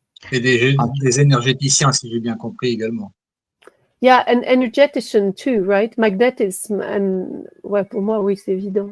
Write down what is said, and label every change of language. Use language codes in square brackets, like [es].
[fr] Et des énergéticiens, si j'ai bien compris également. [en] Yeah, and energetician too, right? Magnetism, and [fr] ouais, pour moi, oui, c'est évident.